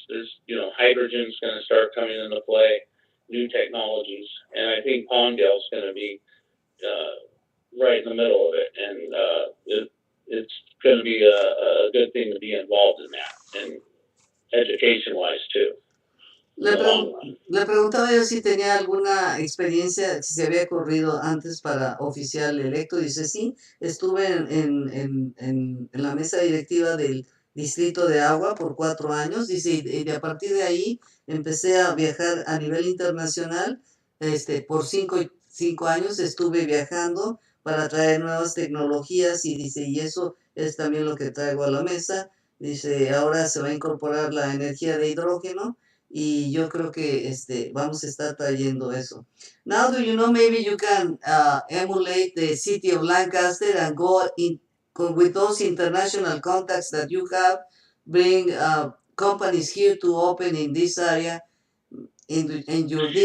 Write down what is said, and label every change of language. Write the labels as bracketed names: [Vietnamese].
[English] There's hydrogen's going to start coming into play, new technologies, and I think Palmdale's going to be right in the middle of it, and it's going to be a good thing to be involved in that, and education wise too, in [Spanish] Le, [English] the long [Spanish] pregun- [English] run. [Spanish] le preguntaba yo si tenía alguna experiencia, si se había corrido antes para oficial electo. Dice, sí, estuve en la mesa directiva del Distrito de Agua por 4 años. Dice, y de a partir de ahí empecé a viajar a nivel internacional. Por 5 años estuve viajando para traer nuevas tecnologías y dice, y eso es también lo que traigo a la mesa. Dice, ahora se va a incorporar la energía de hidrógeno y yo creo que vamos a estar trayendo eso. [English] Now, do you know, maybe you can emulate the city of Lancaster and with those international contacts that you have, bring companies here to open in this area, in your